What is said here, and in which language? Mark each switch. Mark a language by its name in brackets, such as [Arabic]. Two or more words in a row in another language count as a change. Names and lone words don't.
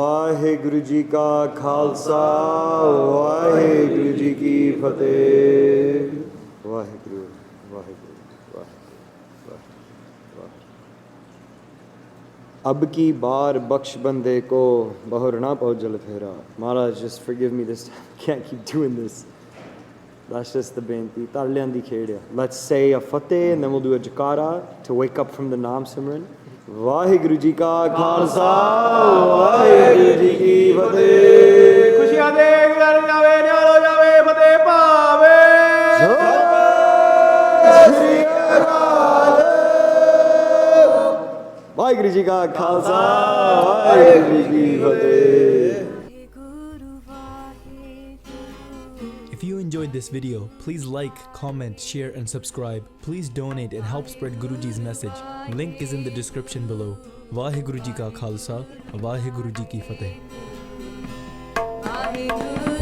[Punjabi] ਵਾਹਿਗੁਰੂ ਜੀ ਕਾ ਖਾਲਸਾ ਵਾਹਿਗੁਰੂ ਜੀ ਕੀ ਫਤਿਹ ਵਾਹਿਗੁਰੂ ਵਾਹਿਗੁਰੂ ਅਬ ਕੀ ਬਾਰ ਬਖਸ਼ ਬੰਦੇ ਕੋ ਬਹੁਰ ਨਾ ਪਾਓ ਜਲ ਫੇਰਾ. [English] Maharaj, just forgive me this time. Can't keep doing this. That's just the benti. [Punjabi] ਤਰਲਿਆਂ ਦੀ ਖੇਡ. [English] Let's say a fateh and then we'll do a jakara to wake up from the Naam Simran. [Punjabi] ਵਾਹਿਗੁਰੂ ਜੀ ਕਾ ਖਾਲਸਾ, ਵਾਹਿਗੁਰੂ ਜੀ ਕੀ ਫਤਿਹ. ਖੁਸ਼ੀਆਂ ਦੇ ਘਰ ਜਾਵੇ, ਨਿਆਲੋ ਜਾਵੇ, ਫਤਿਹ ਪਾਵੇ. Sri Harmandir ਵਾਹਿਗੁਰੂ ਜੀ ਕਾ ਖਾਲਸਾ ਵਾਹਿਗੁਰੂ ਜੀ ਕੀ ਫਤਿਹ. [English] If you enjoyed this video, please like, comment, share and subscribe. Please donate and help spread Guruji's message. Link is in the description below. [Punjabi] ਵਾਹਿਗੁਰੂ ਜੀ ਕਾ ਖਾਲਸਾ, ਵਾਹਿਗੁਰੂ ਜੀ ਕੀ ਫਤਿਹ.